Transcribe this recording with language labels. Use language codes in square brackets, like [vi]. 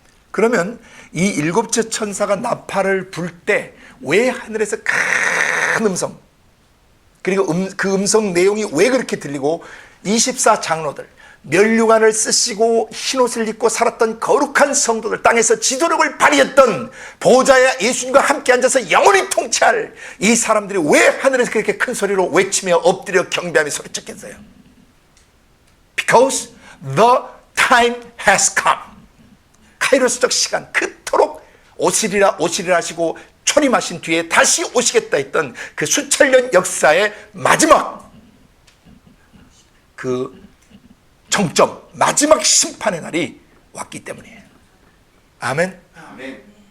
[ko] 그러면 이 일곱째 천사가 나팔을 불 때 왜 하늘에서 큰 음성, 그리고 그 음성 내용이 왜 그렇게 들리고 24장로들, 면류관을 쓰시고 흰옷을 입고 살았던 거룩한 성도들, 땅에서 지도력을 발휘했던 보호자야 예수님과 함께 앉아서 영원히 통치할 이 사람들이 왜 하늘에서 그렇게 큰 소리로 외치며 엎드려 경배하며 소리쳤겠어요? [en] Because the time has come. [ko] 카이로스적 시간, 그토록 오시리라 하시고 초림하신 뒤에 다시 오시겠다 했던 그 수천년 역사의 마지막 그 정점, 마지막 심판의 날이 왔기 때문이에요. 아멘. 아멘.